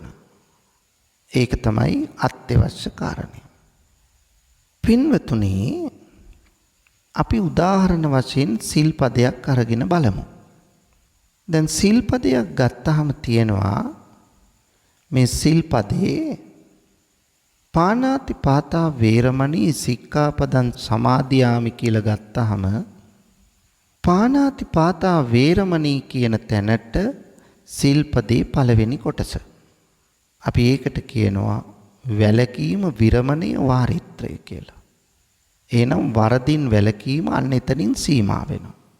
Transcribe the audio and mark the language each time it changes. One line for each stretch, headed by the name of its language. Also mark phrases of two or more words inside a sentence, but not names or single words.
Sinhala: ඒක තමයි අත්‍යවශ්‍ය කාරණය. පින්වතුනි, අපි උදාහරණ වශයෙන් සිල්පදයක් අරගෙන බලමු. දැන් සිල්පදයක් ගත්තාම තියෙනවා මේ සිල්පදේ
Pali: පාණාති පාතා වේරමණී සික්ඛාපදං සමාදියාමි
Sinhala: කියලා ගත්තාම
Pali: පාණාති පාතා වේරමණී
Sinhala: කියන තැනට සිල්පදේ පළවෙනි කොටස. අපි ඒකට කියනවා වැළකීම විරමණය වාරිත්‍රය කියලා. එහෙනම් වරදින් වැළකීම අන්න එතනින් සීමා වෙනවා.